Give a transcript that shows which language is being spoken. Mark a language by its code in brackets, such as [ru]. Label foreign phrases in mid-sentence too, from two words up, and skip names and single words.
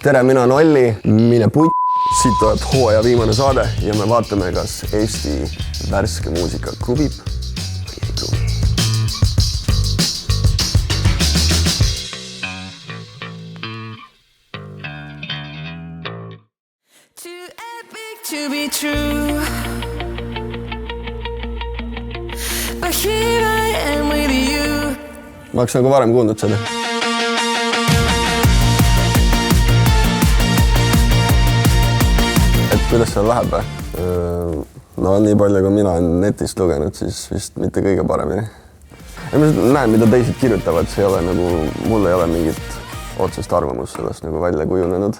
[et] tere, mina on Olli, mine putt. Siit tuleb hooaja viimane saade ja me vaatame, kas Eesti värske muusika kruvib või ei kruvi. [en] Too epic to be true, but here I am with you. [et] Ma oleks nagu varem kuulnud seda. Kuidas seal läheb? No nii palju, kui mina olen netist lugenud, siis vist mitte kõige paremini. Ja ma näen, mida teised kirjutavad, see ei ole nagu, mul ei ole mingit otsest arvamust sellest nagu välja kujunenud.